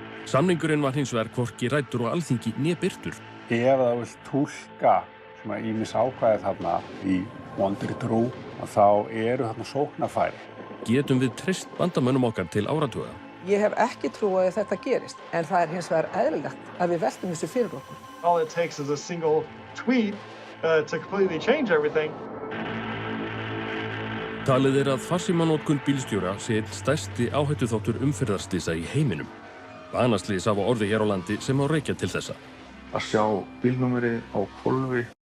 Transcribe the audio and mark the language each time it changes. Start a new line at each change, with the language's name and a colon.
Icelandic: Samningurinn var hins vegar hvorki ræddur á Alþingi né birtur. Ef það vill túlka svona ýmis ákvæði þarna í vondri trú, þá eru þarna sóknarfæri. Getum við treyst bandamönnum okkar til áratuga? Ég hef ekki trú að þetta gerist, en það hins vegar eðlilegt að við veltum þessu fyrir okkur.
English: All it takes is a single tweet to completely change everything.
Icelandic: Talið að farsímanotkun bílstjóra sé einn stærsti áhættuþáttur umferðarslysa í heiminum. Banaslys hafa orðið hér á landi sem á rekja til þessa. Að sjá bílnúmerið á hvolfi.